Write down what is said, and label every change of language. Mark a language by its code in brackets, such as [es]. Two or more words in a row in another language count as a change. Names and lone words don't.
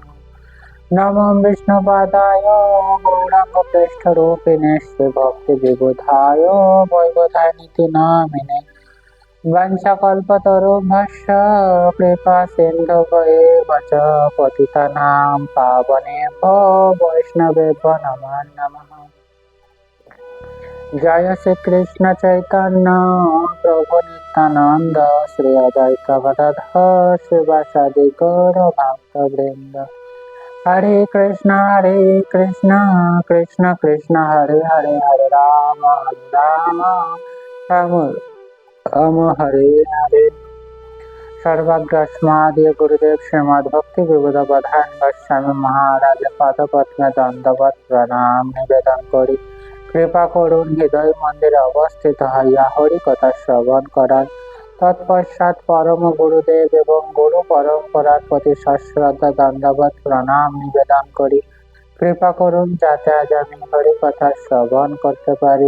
[sa] नमो विष्णुपादाय गौराङ्गप्रेष्ठरूपिणे श्रीभक्तिविबुधाय वैबुधानिति नामिने वंशकल्पतरुभ्यश्च कृपासिन्धुभ्येव च पतितानां पावनेभ्यो वैष्णवेभ्यो नमो नमः। जय श्री कृष्ण चैतन्य प्रभु नित्यानंद श्री अद्वैत गदाधर शिवासादि गौर भक्तवृंद। हरे कृष्ण कृष्ण कृष्ण हरे हरे हरे राम राम राम हरे हरे। [bn] সর্বগ্রস্মাদি গুরুদেব শ্রীমদ্ ভক্তি বিবুধ প্রধান গোস্বামী মহারাজ পদপদ্মে দণ্ডবত প্রণাম নিবেদন করি কৃপা করুন হৃদয় মন্দিরে অবস্থিত হইয়া হরি কথা শ্রবণ করার তৎপশ্চাৎ পরম গুরুদেব এবং গুরু পরম্পরার প্রতি সশ্রদ্ধা দণ্ডবত প্রণাম নিবেদন করি কৃপা করুন যাতে আজ আমি হরি কথা শ্রবণ করতে পারি।